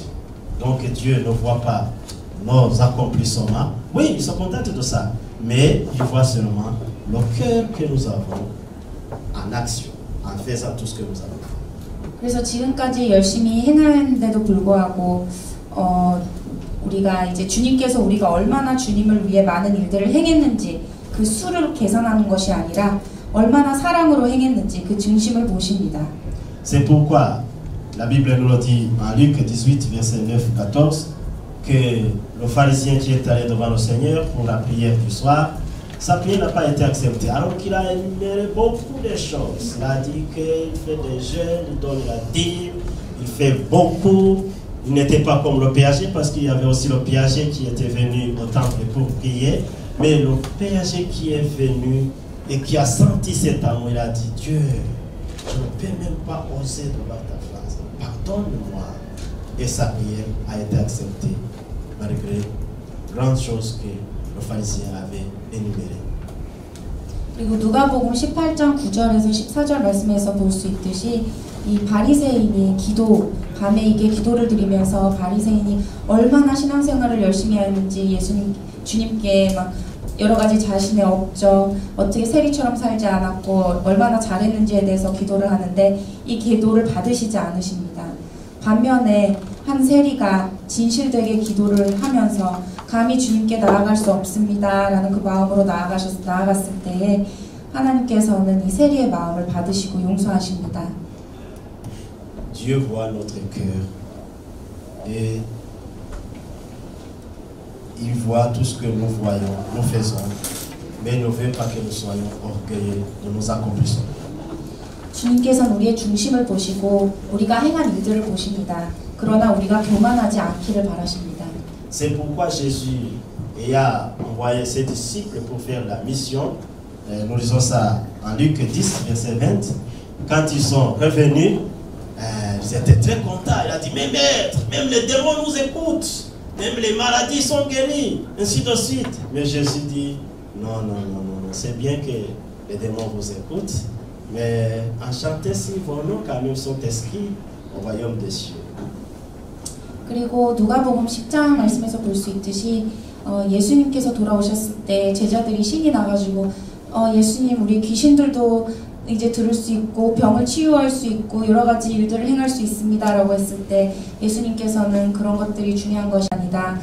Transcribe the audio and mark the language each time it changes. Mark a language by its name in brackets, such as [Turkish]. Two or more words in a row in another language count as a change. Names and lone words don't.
[French] Donc Dieu ne voit pas nos accomplissements. Oui, il se contente de ça, mais il voit seulement le cœur que nous avons en action, en faisant tout ce que nous avons fait. [Korean] 그래서 지금까지 열심히 행하는데도 불구하고 우리가 이제 주님께서 우리가 얼마나 주님을 위해 많은 일들을 행했는지 그 수를 계산하는 것이 아니라 얼마나 사랑으로 행했는지 그 중심을 보십니다. [French] C'est pourquoi la Bible nous le dit en Luc 18, verset 9-14, que le pharisien qui est allé devant le Seigneur pour la prière du soir, sa prière n'a pas été acceptée, alors qu'il a énuméré beaucoup de choses. Il a dit qu'il fait des jeûnes, il donne la dîme, il fait beaucoup. Il n'était pas comme le péager, parce qu'il y avait aussi le péager qui était venu au temple pour prier, mais le péager qui est venu et qui a senti cet amour, il a dit, Dieu, je ne peux même pas oser devant ta face. Pardonne-moi. Et sa prière a été acceptée malgré grandes choses que le pharisien avait énumérées. [Korean] 그리고 누가복음 18장 9절에서 14절 말씀에서 볼 수 있듯이 이 바리새인이 밤에 이게 기도를 드리면서 바리새인이 얼마나 신앙생활을 열심히 했는지 주님께 막 여러 가지 자신의 업적, 어떻게 세리처럼 살지 않았고 얼마나 잘했는지에 대해서 기도를 하는데 이 기도를 받으시지 않으십니다. 반면에 한 세리가 진실되게 기도를 하면서 감히 주님께 나아갈 수 없습니다 라는 그 마음으로 나아갔을 때에 하나님께서는 이 세리의 마음을 받으시고 용서하십니다. [French] Dieu voit notre cœur et il voit tout ce que nous voyons, nous faisons, mais il ne veut pas que nous soyons orgueilleux de nos accomplissements. [Korean] 주님께서는 우리의 중심을 보시고 우리가 행한 일들을 보십니다. 그러나 우리가 교만하지 않기를 바라십니다. [French] C'est pourquoi Jésus a envoyé ses disciples pour faire la mission. Nous lisons ça en Luc 10, verset 20. Quand ils sont revenus, ils étaient très contents. Il a dit, mais maître, même les démons nous écoutent. même les maladies sont guéries, ainsi de suite. Mais Jésus dit, non, c'est bien que les démons vous écoutent, mais enchantez-si vos noms quand même sont inscrits au royaume des cieux. [Korean] 그리고 누가복음 10장 말씀에서 볼 수 있듯이 예수님께서 돌아오셨을 때 제자들이 신이 나가지고 예수님 우리 귀신들도 이제 들을 수 있고 병을 치유할 수 있고 여러 가지 일들을 행할 수 있습니다라고 했을 때 예수님께서는 그런 것들이 중요한 것이 아니다.